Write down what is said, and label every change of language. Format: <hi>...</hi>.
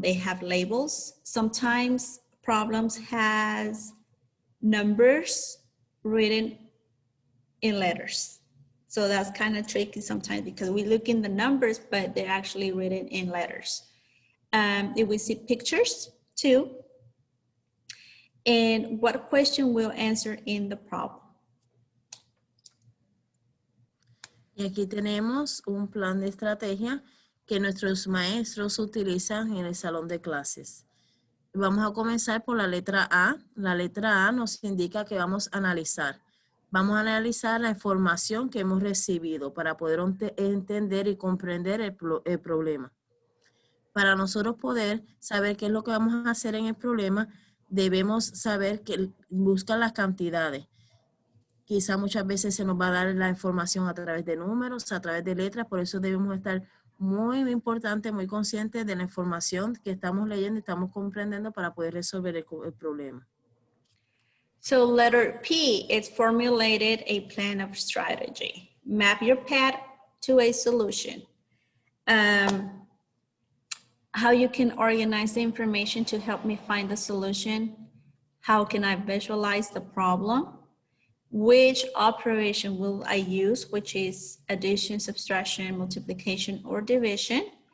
<en>They have labels. Sometimes problems has numbers written in letters. So that's kind of tricky sometimes because we look in the numbers, but they're actually written in letters. If we see pictures too, and what question we'll answer in the problem.</en> <es>Y aquí tenemos un plan de estrategia que nuestros maestros utilizan en el salón de clases. Vamos a comenzar por la letra A. La letra A nos indica que vamos a analizar. Vamos a analizar la información que hemos recibido para poder entender y comprender el problema. Para nosotros poder saber qué es lo que vamos a hacer en el problema, debemos saber que buscar las cantidades. Quizá muchas veces se nos va a dar la información a través de números, a través de letras, por eso debemos estar muy importantes, muy conscientes de la información que estamos leyendo y estamos comprendiendo para poder resolver el problema.</es> <en>So letter P, it's formulated a plan of strategy. Map your path to a solution. How you can organize the information to help me find the solution. How can I visualize the problem? Which operation will I use, which is addition, subtraction, multiplication, or division?</en>